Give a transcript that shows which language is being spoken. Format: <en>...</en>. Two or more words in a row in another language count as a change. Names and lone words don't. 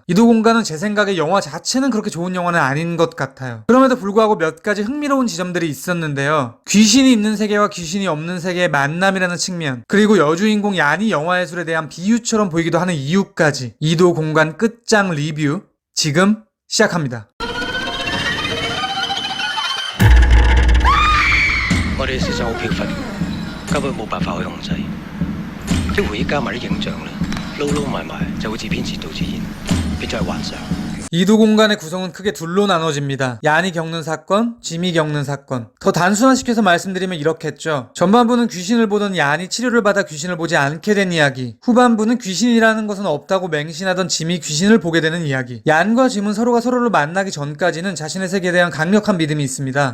<ko>이두공간은 제 생각에 영화 자체는 그렇게 좋은 영화는 아닌 것 같아요. 그럼에도 불구하고 몇 가지 흥미로운 지점들이 있었는데요. 귀신이 있는 세계와 귀신이 없는 세계의 만남이라는 측면, 그리고 여주인공 얀이 영화 예술에 대한 비유처럼 보이기도 하는 이유까지. 이두공간 끝장 리뷰 지금 시작합니다.</ko> <yue>我哋事實好飄忽，根本冇辦法去控制。啲回憶加埋啲影像咧，撈撈埋埋就好似編詞導自然，變咗係幻想。</yue> <ko>이두공간의 구성은 크게 둘로 나눠집니다. 얀이 겪는 사건, 짐이 겪는 사건. 더 단순화시켜서 말씀드리면 이렇겠죠. 전반부는 귀신을 보던 얀이 치료를 받아 귀신을 보지 않게 된 이야기. 후반부는 귀신이라는 것은 없다고 맹신하던 짐이 귀신을 보게 되는 이야기. 얀과 짐은 서로가 서로를 만나기 전까지는 자신의 세계에 대한 강력한 믿음이 있습니다.</ko>